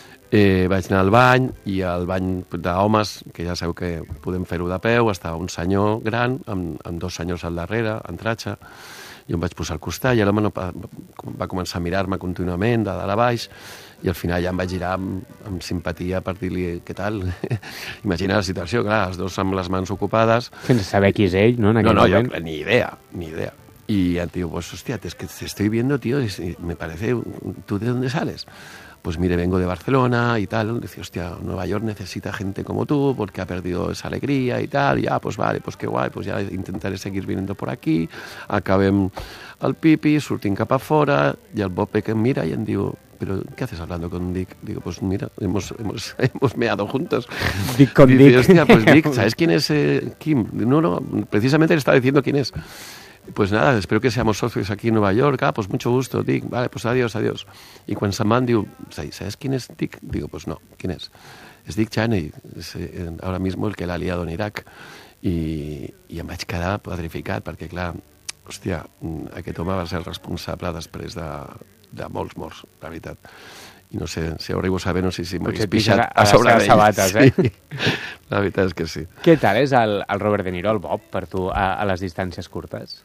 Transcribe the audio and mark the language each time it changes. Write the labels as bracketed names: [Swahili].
[Catalan] Vaig anar al bany i al bany d'homes, que ja sabeu que podem fer-ho de peu, estava un senyor gran amb dos senyors al darrere, en tratxa. Jo em vaig posar al costat i l'home va començar a mirar-me contínuament de dalt a baix i al final ja em vaig girar amb simpatia per dir-li què tal. Imagina la situació, clar, els dos amb les mans ocupades. Sense saber qui és ell, no? No, jo ni idea. I el tio, [Spanish] pues hostia, es que te estoy viendo, tío, y me parece, ¿tú de dónde sales? Pues mire, vengo de Barcelona y tal. Dice, hostia, Nueva York necesita gente como tú porque ha perdido esa alegría y tal. Y ah, pues vale, pues qué guay, pues ya intentaré seguir viniendo por aquí. Acabem el pipi, surtin cap a fora, i el Bob que em mira i em diu, però què haces hablando con Dick? Digo, pues mira, hemos meado juntos. Dick con Dick. Hostia, pues Dick, ¿sabes quién es Kim? No, precisamente le está diciendo quién es. Pues nada, espero que seamos socios aquí en Nueva York. Ah, pues mucho gusto, Dick. Vale, pues adiós. Y cuando se van, digo, ¿sabes quién es Dick? Digo, pues no, ¿quién es? Es Dick Cheney, es ahora mismo el que la ha liado en Irak. [Catalan] Y em vaig quedar petrificat, perquè, clar, hòstia, aquest home va ser el responsable després de molts morts, la veritat. I no sé, si arribo a saber, no sé si m'hagués pixat a sobre d'ells. Sabates, sí. La veritat és que sí. Què tal és el Robert De Niro, el Bob, per tu, a les distàncies curtes?